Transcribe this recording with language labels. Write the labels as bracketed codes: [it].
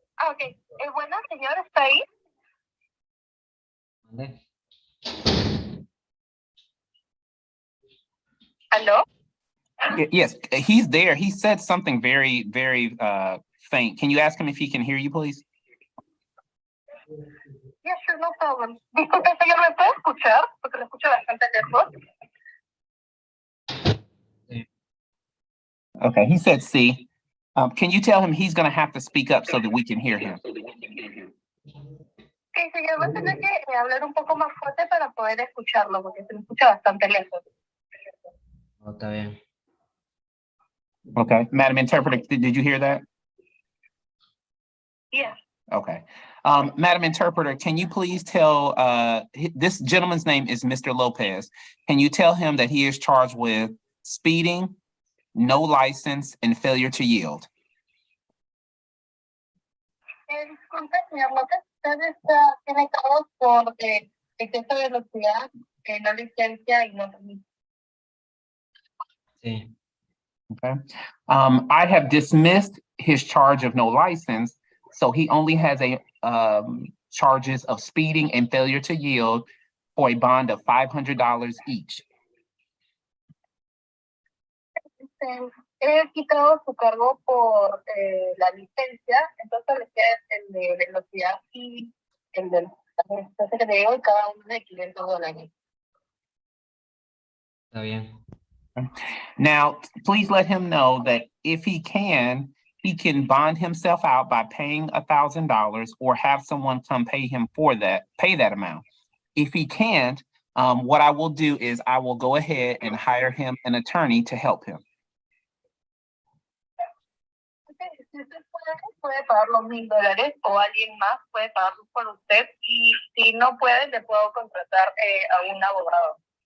[es] Okay. Bueno, señor, ¿está ahí? ¿Aló? [en] Yes, he's there. He said something very, very faint. Can you ask him if he can hear you, please? Yes, sure, no problem. [es] Disculpe, señor, ¿me puede escuchar? Porque lo escucho bastante lejos. [en] Okay, he said C. Can you tell him he's going to have to speak up so that we can hear him? [es] Okay, señor, voy a tener que hablar un poco más fuerte para poder escucharlo, porque se me escucha bastante lejos. Oh, está bien. [en] Okay, Madam Interpreter, did you hear that? Yes. Okay. Madam Interpreter, can you please tell, this gentleman's name is Mr. Lopez. Can you tell him that he is charged with speeding, no license, and failure to yield? [es] Disculpe, señor López, usted tiene cargos por exceso de velocidad, no licencia y no permiso. Sí. [en] Okay. I have dismissed his charge of no license. So he only has a charges of speeding and failure to yield for a bond of $500 each. [es] He quitado su cargo por la licencia, entonces le queda el de velocidad y el de entonces le digo cada uno de $500. Está bien. [en] Now, please let him know that if he can bond himself out by paying $1,000 or have someone come pay that amount. If he can't, what I will do is I will go ahead and hire him an attorney to help him. [es] Si usted puede pagar los $1,000 o alguien más puede pagarlos por usted y si no puede, le puedo contratar a un abogado.